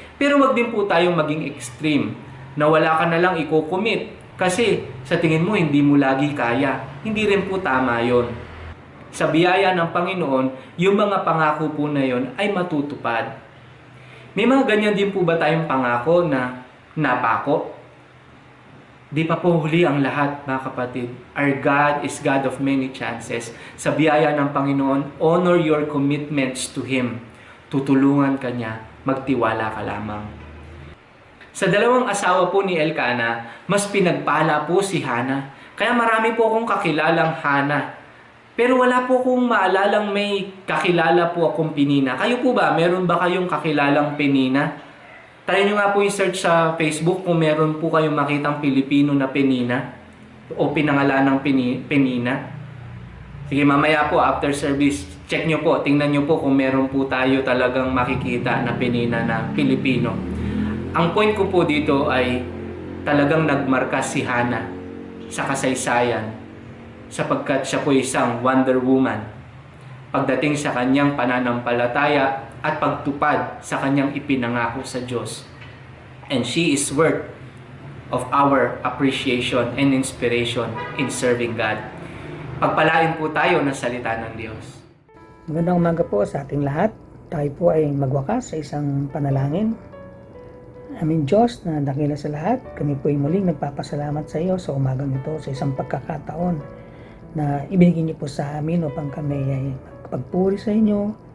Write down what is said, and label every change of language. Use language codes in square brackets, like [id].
[tl] Pero wag din po tayong maging extreme na wala ka na lang i-commit kasi sa tingin mo hindi mo lagi kaya. Hindi rin po tama yon. Sa biyaya ng Panginoon, yung mga pangako po na yon ay matutupad. May mga ganyan din po ba tayong pangako na napako? Di pa po huli ang lahat, mga kapatid. [en] Our God is God of many chances. [tl] Sa biyaya ng Panginoon, [en] honor your commitments to Him. [tl] Tutulungan ka niya, magtiwala ka lamang. Sa dalawang asawa po ni Elkanah, mas pinagpala po si Hana. Kaya marami po akong kakilalang Hana. Pero wala po akong maalalang may kakilala po akong Penina. Kayo po ba? Meron ba kayong kakilalang Penina? Try nyo nga po i-search sa Facebook kung meron po kayong makitang Pilipino na Penina o pinangalan ng Penina. Sige, mamaya po after service, check nyo po, tingnan nyo po kung meron po tayo talagang makikita na Penina na Pilipino. Ang point ko po dito ay talagang nagmarka si Hana sa kasaysayan sapagkat siya po isang Wonder Woman pagdating sa kanyang pananampalataya at pagtupad sa kanyang ipinangako sa Diyos. [en] And she is worth of our appreciation and inspiration in serving God. [tl] Pagpalain po tayo ng salita ng Diyos. Magandang umaga po sa ating lahat. Tayo po ay magwakas sa isang panalangin. Aming Diyos na dakila sa lahat, kami po ay muling nagpapasalamat sa iyo sa umagang ito, sa isang pagkakataon na ibinigay niyo po sa amin upang kami ay magpagpuri sa inyo.